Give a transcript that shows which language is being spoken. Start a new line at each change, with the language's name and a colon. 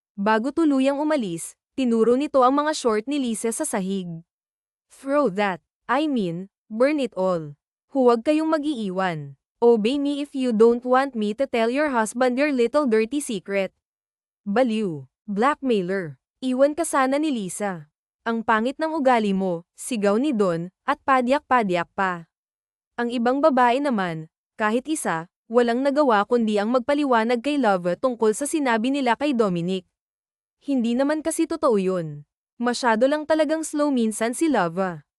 Filipino: Bago tuluyang umalis, tinuro nito ang mga short ni Lisa sa sahig.
English: Throw that. I mean, burn it all.
Filipino: Huwag kayong mag-iiwan.
English: Obey me if you don't want me to tell your husband your little dirty secret.
Filipino: Baliw. Blackmailer. Iwan ka sana ni Lisa. Ang pangit ng ugali mo, sigaw ni Don, at padyak-padyak pa. Ang ibang babae naman, kahit isa, walang nagawa kundi ang magpaliwanag kay Lava tungkol sa sinabi nila kay Dominic. Hindi naman kasi totoo yun. Masyado lang talagang slow minsan si Lava.